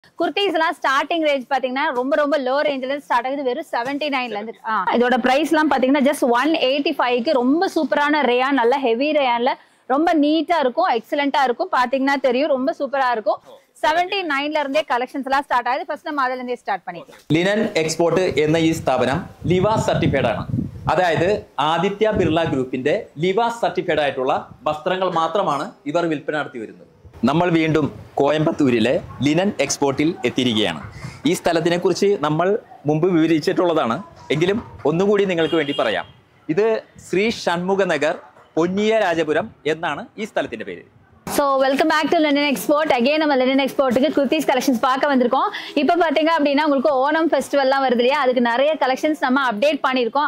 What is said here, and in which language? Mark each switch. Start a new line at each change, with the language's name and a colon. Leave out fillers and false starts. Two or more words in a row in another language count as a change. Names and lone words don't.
Tamil: குர்தீஸ் எல்லாம்
English: starting range
Tamil: பாத்தீங்கன்னா ரொம்ப
English: low range
Tamil: இருந்து ஸ்டார்ட் ஆகுது. வெறும் 79ல இருந்து. இதோட பிரைஸ் எல்லாம் பாத்தீங்கன்னா ஜஸ்ட் 185க்கு ரொம்ப சூப்பரான ரேயான், நல்ல
English: heavy rayon
Tamil: ரொம்ப நீட்டா இருக்கும், எக்ஸலென்ட்டா இருக்கும். பாத்தீங்கன்னா தெரியும், ரொம்ப சூப்பரா இருக்கும். 79ல இருந்தே
Malayalam: കളക്ഷൻസ് എല്ലാം സ്റ്റാർട്ട് ആയത്. ഫസ്റ്റ് നമ്മൾ അതിൽ നിന്ന് സ്റ്റാർട്ട് பண்ணிக்கலாம். ലിനൻ എക്സ്പോർട്ട് എന്ന ഈ സ്ഥാപനം ലിവ സർട്ടിഫൈഡ് ആണ്. അതായത് ആദിത്യ ബിർള ഗ്രൂപ്പിന്റെ ലിവ സർട്ടിഫൈഡ് ആയിട്ടുള്ള വസ്ത്രങ്ങൾ മാത്രമാണ് ഇവർ വിൽപ്പന നടത്തി വരുന്നത്. നമ്മൾ വീണ്ടും കോയമ്പത്തൂരിലെ ലിനൻ എക്സ്പോർട്ടിൽ എത്തിയിരിക്കുകയാണ്. ഈ സ്ഥലത്തിനെ കുറിച്ച് നമ്മൾ മുമ്പ് വിവരിച്ചിട്ടുള്ളതാണ്, എങ്കിലും ഒന്നുകൂടി നിങ്ങൾക്ക് വേണ്ടി പറയാം. ഇത് ശ്രീ ഷൺമുഖ നഗർ, പൊന്നിയ രാജപുരം എന്നാണ് ഈ സ്ഥലത്തിന്റെ പേര്.
English: So welcome back to Linen Export.
Tamil: Again நம்ம Linen Exportக்கு குர்தீஸ் கலெக்ஷன்ஸ் பார்க்க வந்திருக்கோம். இப்போ பாத்தீங்க அப்படின்னா உங்களுக்கு ஓணம் ஃபெஸ்டிவல்லாம் வருது இல்லையா, அதுக்கு நிறைய கலெக்ஷன்ஸ் நம்ம அப்டேட் பண்ணியிருக்கோம்.